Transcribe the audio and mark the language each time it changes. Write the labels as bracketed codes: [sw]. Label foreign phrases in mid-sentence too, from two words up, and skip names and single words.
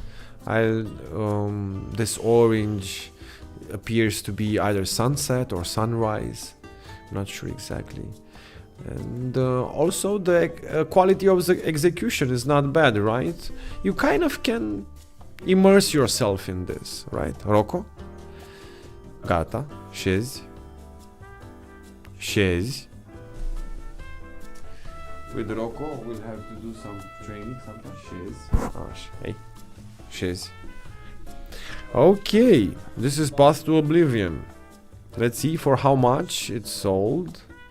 [en] This orange appears to be either sunset or sunrise. I'm not sure exactly. And also the quality of the execution is not bad, right? You kind of can immerse yourself in this, right? [ro] Rocco? Gata. Șezi. [en] With Rocco, we'll have to do some training sometimes. [ro] Hey. Șezi. [en] Okay, this is Path to Oblivion. Let's see for how much it's sold.